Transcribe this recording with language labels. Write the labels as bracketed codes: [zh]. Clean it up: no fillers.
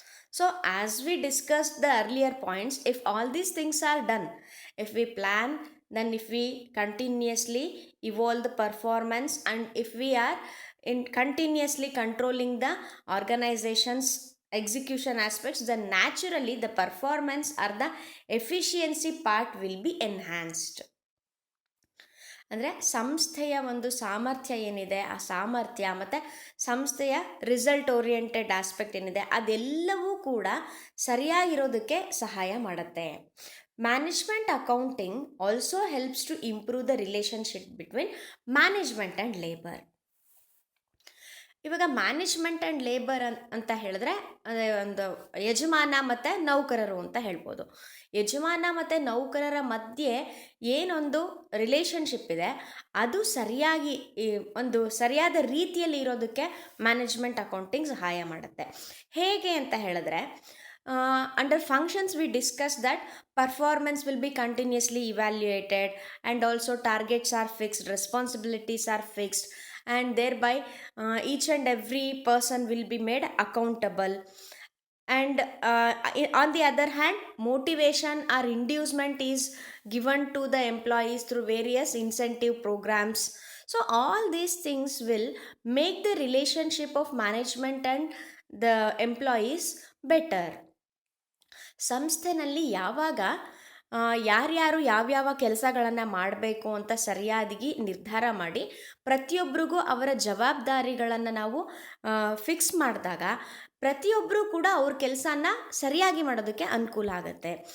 [en] So as we discussed the earlier points, if all these things are done, if we plan, then if we continuously evolve the performance, and if we are in continuously controlling the organization's execution aspects, then naturally the performance or the efficiency part will be enhanced. [kn] ಅಂದರೆ ಸಂಸ್ಥೆಯ ಒಂದು ಸಾಮರ್ಥ್ಯ ಏನಿದೆ, ಆ ಸಾಮರ್ಥ್ಯ ಮತ್ತು ಸಂಸ್ಥೆಯ [en] result oriented aspect [kn] ಏನಿದೆ ಅದೆಲ್ಲವೂ ಕೂಡ ಸರಿಯಾಗಿರೋದಕ್ಕೆ ಸಹಾಯ ಮಾಡುತ್ತೆ. [en] Management accounting also helps to improve the relationship between management and labour. [kn] ಇವಾಗ [en] management and labour [kn] ಅಂತ ಹೇಳಿದ್ರೆ ಅದೇ ಒಂದು ಯಜಮಾನ ಮತ್ತು ನೌಕರರು ಅಂತ ಹೇಳ್ಬೋದು. ಯಜಮಾನ ಮತ್ತು ನೌಕರರ ಮಧ್ಯೆ ಏನೊಂದು ರಿಲೇಷನ್ಶಿಪ್ ಇದೆ ಅದು ಸರಿಯಾಗಿ ಒಂದು ಸರಿಯಾದ ರೀತಿಯಲ್ಲಿ ಇರೋದಕ್ಕೆ ಮ್ಯಾನೇಜ್ಮೆಂಟ್ ಅಕೌಂಟಿಂಗ್ ಸಹಾಯ ಮಾಡುತ್ತೆ. ಹೇಗೆ ಅಂತ ಹೇಳಿದ್ರೆ, [en] Under functions we discuss that performance will be continuously evaluated and also targets are fixed, responsibilities are fixed, and thereby each and every person will be made accountable. And on the other hand, motivation or inducement is given to the employees through various incentive programs. So all these things will make the relationship of management and the employees better. [kn] ಸಂಸ್ಥೆನಲ್ಲಿ ಯಾವಾಗ ಯಾರ್ಯಾರು ಯಾವ್ಯಾವ ಕೆಲಸಗಳನ್ನು ಮಾಡಬೇಕು ಅಂತ ಸರಿಯಾಗಿ ನಿರ್ಧಾರ ಮಾಡಿ ಪ್ರತಿಯೊಬ್ಬರಿಗೂ ಅವರ ಜವಾಬ್ದಾರಿಗಳನ್ನು ನಾವು ಫಿಕ್ಸ್ ಮಾಡಿದಾಗ ಪ್ರತಿಯೊಬ್ಬರೂ ಕೂಡ ಅವ್ರ ಕೆಲಸನ ಸರಿಯಾಗಿ ಮಾಡೋದಕ್ಕೆ ಅನುಕೂಲ ಆಗುತ್ತೆ.